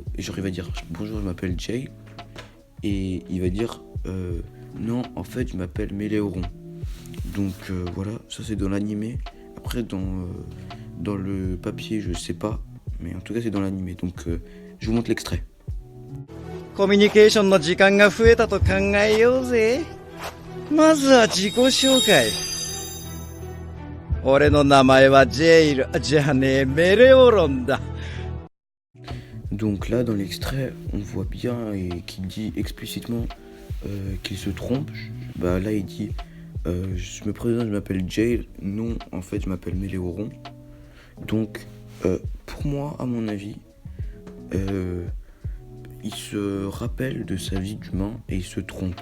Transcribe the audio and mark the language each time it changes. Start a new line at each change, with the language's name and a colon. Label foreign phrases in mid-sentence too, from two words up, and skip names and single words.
French: Et genre il va dire bonjour, je m'appelle Jay. Et il va dire non, en fait je m'appelle Méléoron. Donc voilà, ça c'est dans l'animé. Après dans le papier je sais pas, mais en tout cas c'est dans l'animé. Donc je vous montre l'extrait.
Japanese: コミュニケーションの時間が増えたと考えようぜ。まずは自己紹介。俺の名前はジェイル、じゃねえ、メレオロンだ。
French: Donc là dans l'extrait on voit bien et qu'il dit explicitement qu'il se trompe. Là il dit je me présente, je m'appelle Jay. Non, en fait je m'appelle Méléoron. Donc pour moi, à mon avis, il se rappelle de sa vie d'humain et il se trompe.